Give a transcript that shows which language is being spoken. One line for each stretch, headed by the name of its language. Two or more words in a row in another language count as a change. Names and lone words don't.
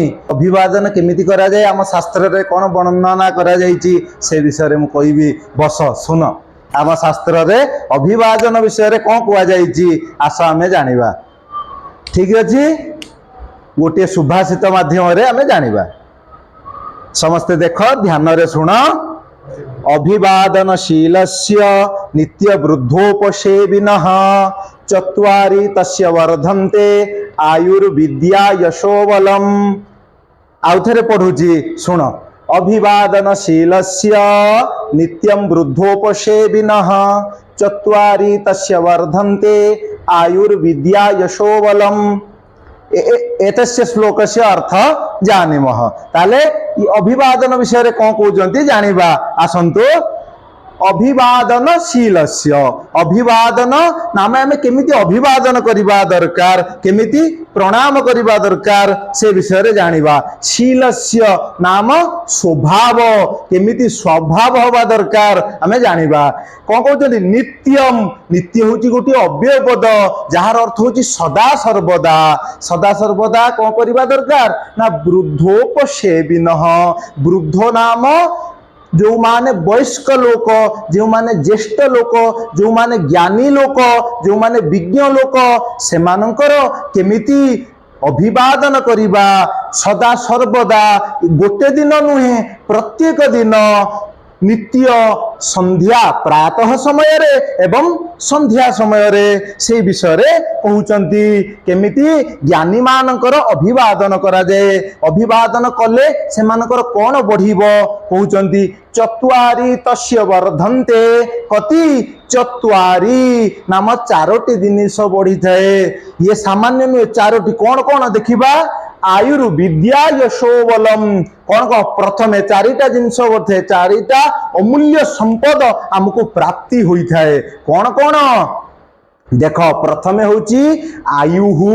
Odia: ଅଭିବାଦନ କେମିତି କରା ଯାଏ ଆମ ଶାସ୍ତ୍ର ରେ କଣ ବର୍ଣ୍ଣନା କରା ଯାଇଛି ସେ ବିଷୟ ରେ ମୁଁ କହିବି। ବସ ଶୁଣ ଆମ ଶାସ୍ତ୍ର ରେ ଅଭିବାଦନ ବିଷୟ ରେ କଣ କୁହା ଯାଇଛି ଆସ ଆମେ ଜାଣିବା। ଠିକ ଅଛି ଗୋଟେ ସୁଭାଷିତ ମାଧ୍ୟମ ରେ ଆମେ ଜାଣିବା। ସମସ୍ତେ ଦେଖ ଧ୍ୟାନ ରେ ଶୁଣ।
Sanskrit: अभिवादनशीलस्य नित्य वृद्धोपसेविनः चत्वारि तस्य वर्धन्ते आयुर्विद्या यशोबलम्।
Odia: ଆଉ ଥରେ ପଢୁଛି ଶୁଣ।
Sanskrit: अभिवादनशीलस्य नित्यं वृद्धोपसेविनः चत्वारि तस्य वर्धन्ते आयुर्विद्या यशोबलम्। एतस्य श्लोकस्य अर्थ जानीमः।
Odia: ତାହେଲେ ଅଭିବାଦନ ବିଷୟ ରେ କଣ କହୁଛନ୍ତି ଜାଣିବା ଆସନ୍ତୁ। ଅଭିବାଦନଶୀଳସ୍ୟ ଅଭିବାଦନ ନାମ ଆମେ କେମିତି ଅଭିବାଦନ କରିବା ଦରକାର କେମିତି ପ୍ରଣାମ କରିବା ଦରକାର ସେ ବିଷୟ ରେ ଜାଣିବା। ଶୀଳସ୍ୟ ନାମ ସ୍ୱଭାବ କେମିତି ସ୍ୱଭାବ ହେବା ଦରକାର ଆମେ ଜାଣିବା। କଣ କହୁଛନ୍ତି ନିତ୍ୟମ ନିତ୍ୟ ହେଉଛି ଗୋଟି ଅବ୍ୟୟ ପଦ ଯାହାର ଅର୍ଥ ହେଉଛି ସଦା ସର୍ବଦା। ସଦା ସର୍ବଦା କଣ କରିବା ଦରକାର ନା ବୃଦ୍ଧୋପସେବିନଃ। ବୃଦ୍ଧୋ ନାମ ଯେଉଁ ମାନେ ବୟସ୍କ ଲୋକ ଯେଉଁ ମାନେ ଜ୍ୟେଷ୍ଠ ଲୋକ ଯେଉଁ ମାନେ ଜ୍ଞାନୀ ଲୋକ ଯେଉଁ ମାନେ ବିଜ୍ଞ ଲୋକ ସେ ମାନଙ୍କର କେମିତି ଅଭିବାଦନ କରିବା ସଦା ସର୍ବଦା ଗୋଟେ ଦିନ ନୁହେଁ ପ୍ରତ୍ୟେକ ଦିନ ନିତ୍ୟ ସନ୍ଧ୍ୟା ପ୍ରାତଃ ସମୟ ରେ ଏବଂ ସନ୍ଧ୍ୟା ସମୟ ରେ ସେ ବିଷୟ ରେ କହୁଛନ୍ତି କେମିତି ଜ୍ଞାନୀ ମାନଙ୍କର ଅଭିବାଦନ କରା ଯାଏ। ଅଭିବାଦନ କଲେ ସେ ମାନଙ୍କର କଣ ବଢ଼ିବ କହୁଛନ୍ତି
Sanskrit: चत्वारि तस्य वर्धन्ते।
Odia: କେତେ ଚତ୍ୱାରି ନାମ ଚାରୋଟି ଜିନିଷ ବଢ଼ି ଥାଏ। ଏ ସାମାନ୍ୟ ନୁହେଁ ଚାରୋଟି କଣ କଣ ଦେଖିବା।
Sanskrit: आयुर्विद्या यशोबलम
Odia: କଣ କଣ ପ୍ରଥମେ ଚାରିଟା ଜିନିଷ ବଢ଼େ ଚାରିଟା ଅମୂଲ୍ୟ ସମ୍ପଦ ଆମକୁ ପ୍ରାପ୍ତି ହୋଇ ଥାଏ। କଣ କଣ ଦେଖ ପ୍ରଥମେ ହେଉଛି ଆୟୁହୁ।